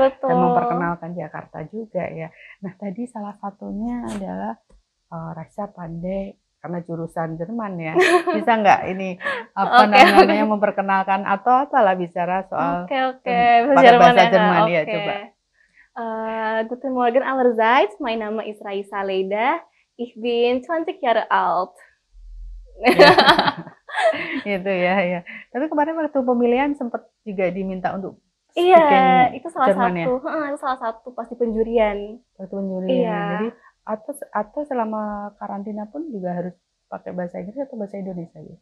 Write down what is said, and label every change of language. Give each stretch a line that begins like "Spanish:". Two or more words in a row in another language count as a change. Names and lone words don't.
Indonesian: betul. Dan memperkenalkan Jakarta juga ya. Nah, tadi salah satunya adalah Raisa pandai karena jurusan Jerman ya. Bisa nggak ini apa namanya memperkenalkan atau apalah bicara soal bahasa Jerman ya, coba.
German: Guten Morgen allerseits, mein Name ist Raisa Leda. Ich bin 20 Jahre alt.
Indonesian: Itu ya. Tapi kemarin waktu pemilihan sempat juga diminta untuk iya, itu salah Jerman satu. Ya? Itu salah satu pasti penjurian. Waktu penjurian. Iya. Jadi atau selama karantina pun juga harus pakai bahasa Inggris atau bahasa Indonesia gitu?